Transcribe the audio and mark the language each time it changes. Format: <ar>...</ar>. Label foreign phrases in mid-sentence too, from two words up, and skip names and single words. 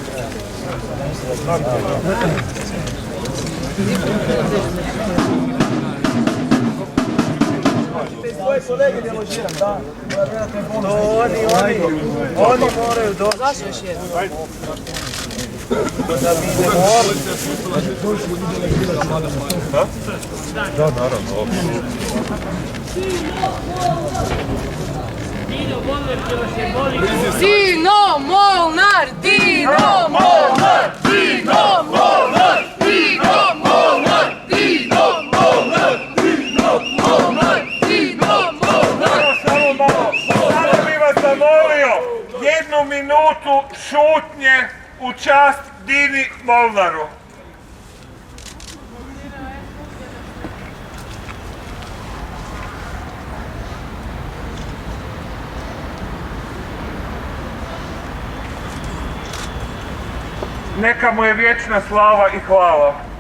<hr>Svoje kolege deložiram, da. Oni moraju doći. Zašto još jedno? Da mi ne moramo. Da, naravno. Dino Molnar! Dino Molnar! Dino Molnar! Dino Molnar! Dino Molnar! Dino Molnar! Dino Molnar! Samo malo, samo bi vas zamolio 1 minutu šutnje u čast Dini Molnaru. Neka mu je vječna slava i hvala.</hr>